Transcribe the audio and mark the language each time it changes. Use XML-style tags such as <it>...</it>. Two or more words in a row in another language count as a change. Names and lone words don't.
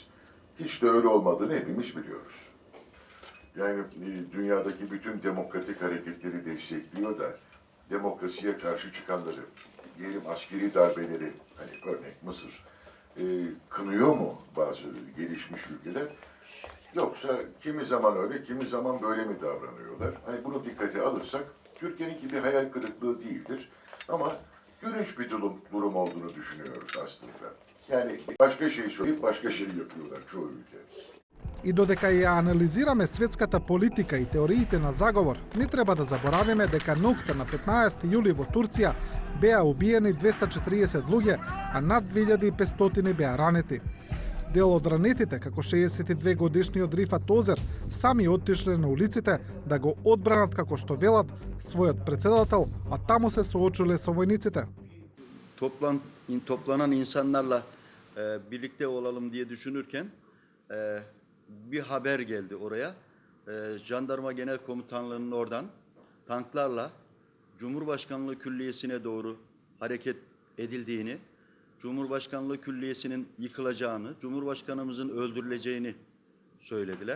<tr>Hiç de öyle olmadığını hepimiz biliyoruz. Yani dünyadaki bütün demokratik hareketleri destekliyor da demokrasiye karşı çıkanları, diyelim askeri darbeleri, hani örnek Mısır, kınıyor mu bazı gelişmiş ülkeler? Yoksa kimi zaman öyle, kimi zaman böyle mi davranıyorlar? Hani bunu dikkate alırsak, Türkiye'ninki bir hayal kırıklığı değildir. Ama gülünç bir durum olduğunu düşünüyoruz aslında. Yani başka şey söyleyip başka şey yapıyorlar çoğu ülke.</tr> <mk>И додека ја анализираме светската политика и теориите на заговор, не треба да заборавиме дека ноќта на 15 јули во Турција беа убиени 240 луѓе, а над 2500 беа ранети. Дел од ранетите, како 62 годишниот Рифат Озер, сами оттишле на улиците да го одбранат, како што велат, својот председател, а таму се соочуле со војниците.</mk> <tr>Toplanan insanlarla birlikte olalım diye düşünürken bir haber geldi oraya. Jandarma Genel Komutanlığı'nın oradan tanklarla Cumhurbaşkanlığı Külliyesi'ne doğru hareket edildiğini Cumhurbaşkanlığı Külliyesi'nin yıkılacağını, Cumhurbaşkanımızın öldürüleceğini söylediler.</tr>